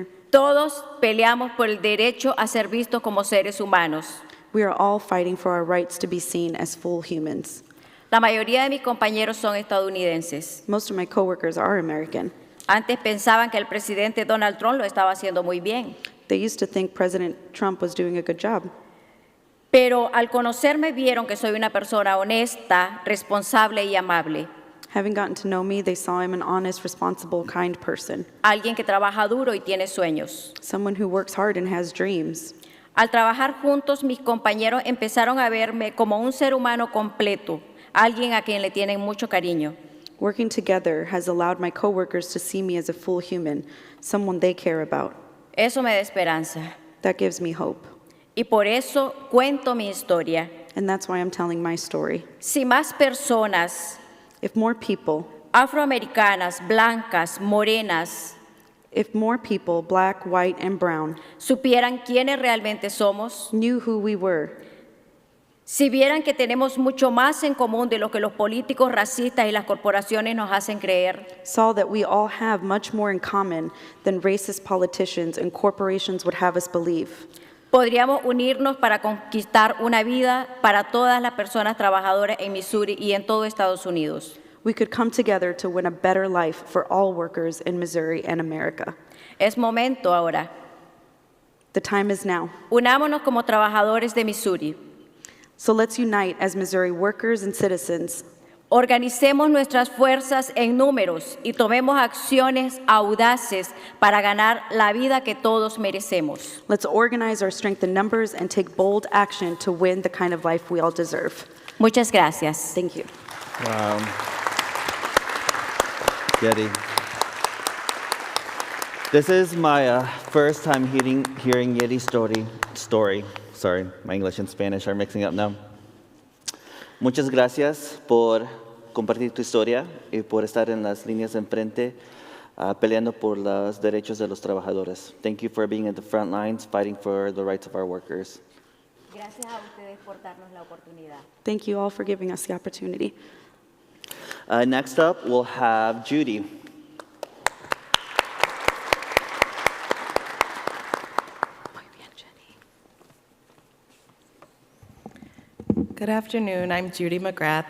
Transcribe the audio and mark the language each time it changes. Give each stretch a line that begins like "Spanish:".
Spanish: Todos peleamos por el derecho a ser vistos como seres humanos.
English: We are all fighting for our rights to be seen as full humans.
Spanish: La mayoría de mis compañeros son estadounidenses.
English: Most of my coworkers are American.
Spanish: Antes pensaban que el presidente Donald Trump lo estaba haciendo muy bien.
English: They used to think President Trump was doing a good job.
Spanish: Pero al conocerme vieron que soy una persona honesta, responsable y amable.
English: Having gotten to know me, they saw I'm an honest, responsible, kind person.
Spanish: Alguien que trabaja duro y tiene sueños.
English: Someone who works hard and has dreams.
Spanish: Al trabajar juntos, mis compañeros empezaron a verme como un ser humano completo, alguien a quien le tienen mucho cariño.
English: Working together has allowed my coworkers to see me as a full human, someone they care about.
Spanish: Eso me da esperanza.
English: That gives me hope.
Spanish: Y por eso cuento mi historia.
English: And that's why I'm telling my story.
Spanish: Si más personas
English: If more people,
Spanish: afroamericanas, blancas, morenas,
English: if more people, black, white, and brown,
Spanish: supieran quiénes realmente somos,
English: knew who we were,
Spanish: si vieran que tenemos mucho más en común de lo que los políticos racistas y las corporaciones nos hacen creer,
English: saw that we all have much more in common than racist politicians and corporations would have us believe,
Spanish: Podríamos unirnos para conquistar una vida para todas las personas trabajadoras en Missouri y en todo Estados Unidos.
English: We could come together to win a better life for all workers in Missouri and America.
Spanish: Es momento ahora.
English: The time is now.
Spanish: Unámonos como trabajadores de Missouri.
English: So let's unite as Missouri workers and citizens.
Spanish: Organicemos nuestras fuerzas en números y tomemos acciones audaces para ganar la vida que todos merecemos.
English: Let's organize our strength in numbers and take bold action to win the kind of life we all deserve.
Spanish: Muchas gracias.
English: Thank you. Wow. Yeti. This is my first time hearing Yeti's story. Sorry, my English and Spanish are mixing up now.
Spanish: Muchas gracias por compartir tu historia y por estar en las líneas de enfrente peleando por los derechos de los trabajadores.
English: Thank you for being at the front lines fighting for the rights of our workers.
Spanish: Gracias a ustedes por darnos la oportunidad.
English: Thank you all for giving us the opportunity. Next up, we'll have Judy. Good afternoon. I'm Judy McGrath.